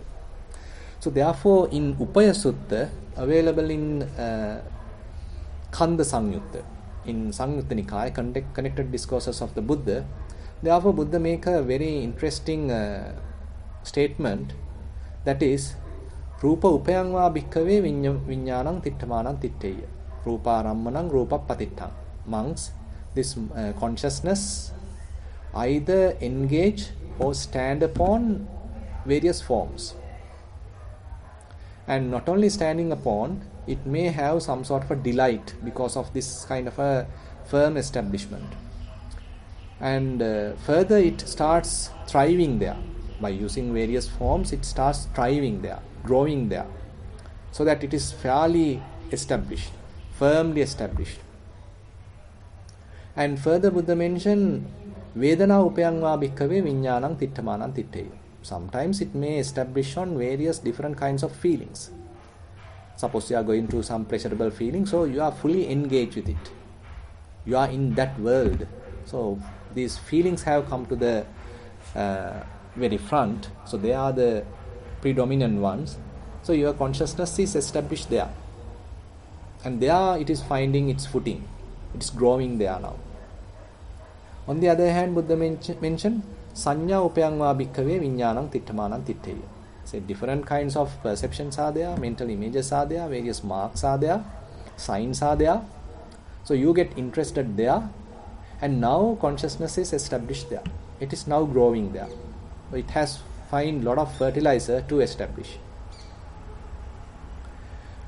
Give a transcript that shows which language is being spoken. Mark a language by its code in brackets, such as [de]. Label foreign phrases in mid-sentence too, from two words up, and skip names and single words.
[en] So therefore in Upaya Sutta, available in Kanda Samyutta, in Samyutta Nikaya, connected discourses of the Buddha, therefore Buddha make a very interesting statement, that is [pi] Rupa upayangva bhikkhave viññānaṁ tiṭṭhamaṇaṁ tiṭṭheya Rupa rammanam rupa patiṭṭhaṁ. [en] Monks, this consciousness either engage or stand upon various forms. And not only standing upon, it may have some sort of a delight because of this kind of a firm establishment. And further it starts thriving there. By using various forms, it starts thriving there, growing there, so that it is fairly established, firmly established. And further Buddha mentioned [pi] Vedana upayangva bhikkhave viññānaṁ tiṭṭhamaṇaṁ tiṭṭheya. [en] Sometimes it may establish on various different kinds of feelings. Suppose you are going through some pleasurable feeling, so you are fully engaged with it. You are in that world. So these feelings have come to the very front. So they are the predominant ones. So your consciousness is established there. And there it is finding its footing. It is growing there now. On the other hand, Buddha mentioned [pi] Sanya upayangva bhikkhave viññānaṁ tiṭṭhamaṇaṁ tiṭṭheya. [en] So different kinds of perceptions are there, mental images are there, various marks are there, signs are there. So you get interested there, and now consciousness is established there. It is now growing there. It has find lot of fertilizer to establish.